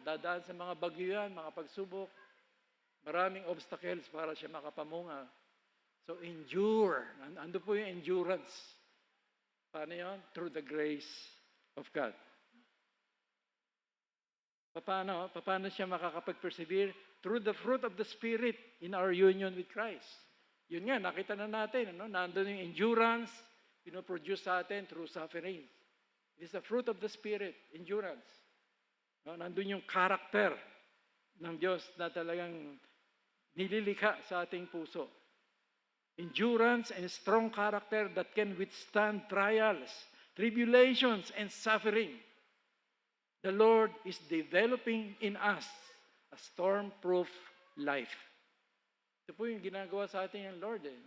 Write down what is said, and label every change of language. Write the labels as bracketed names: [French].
[Filipino] Dadaan sa mga bagyo yan, mga pagsubok. Maraming obstacles para siya makapamunga. So, endure. Ando po yung endurance. Paano yun? [English] Through the grace of God. [Filipino] Paano siya makakapag-persevere? [English] Through the fruit of the Spirit in our union with Christ. [Filipino] Yun nga, nakita na natin. Nandun yung endurance, pinoproduce sa atin [English] through suffering. It is the fruit of the Spirit, endurance. [Filipino] Nandun yung character ng Diyos na talagang nililikha sa ating puso. [English] Endurance and strong character that can withstand trials, tribulations, and suffering. The Lord is developing in us a storm-proof life. [Filipino] Ito po yung ginagawa sa atin ng Lord.